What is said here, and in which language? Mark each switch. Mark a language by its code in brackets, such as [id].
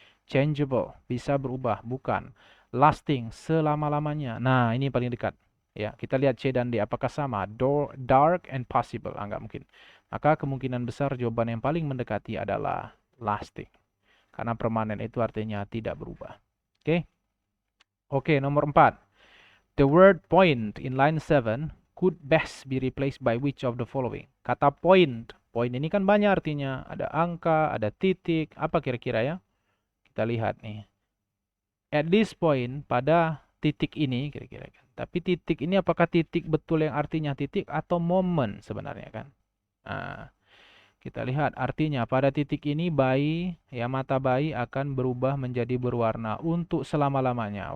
[id] Changeable, bisa berubah, bukan. Lasting, selama-lamanya. Nah, ini paling dekat. Ya, kita lihat C dan D apakah sama? [en] Dark and possible. [id] Enggak mungkin. Maka kemungkinan besar jawaban yang paling mendekati adalah lasting. Karena permanen itu artinya tidak berubah. Oke. Oke, nomor 4. [en] The word point in line 7 could best be replaced by which of the following? [id] Kata point. Point ini kan banyak artinya. Ada angka, ada titik. Apa kira-kira ya? Kita lihat nih. [en] At this point, [id] pada titik ini kira-kira kan. Tapi titik ini apakah titik betul yang artinya titik atau momen sebenarnya kan? Nah, kita lihat artinya pada titik ini bayi, ya, mata bayi akan berubah menjadi berwarna untuk selama-lamanya.